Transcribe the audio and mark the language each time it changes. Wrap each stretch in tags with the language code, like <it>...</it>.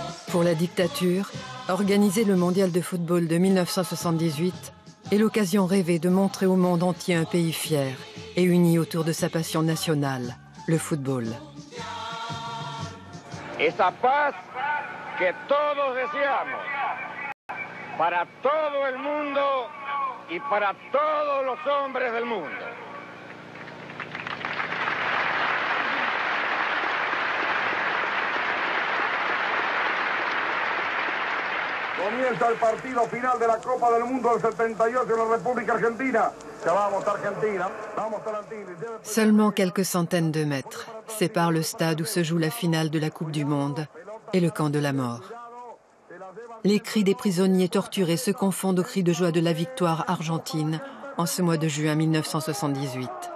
<fr>Pour la dictature, organiser le mondial de football de 1978 est l'occasion rêvée de montrer au monde entier un pays fier et uni autour de sa passion nationale, le football.</fr> <es>Esa paz que todos deseamos para todo el mundo y para todos los hombres del mundo. Comienza el partido final de la Copa del Mundo del 78 en la República Argentina. Ya vamos, Argentina. Vamos, Tarantini.</es> <fr>Seulement quelques centaines de mètres séparent le stade où se joue la finale de la Coupe du Monde et le camp de la mort. Les cris des prisonniers torturés se confondent aux cris de joie de la victoire argentine en ce mois de juin 1978.</fr>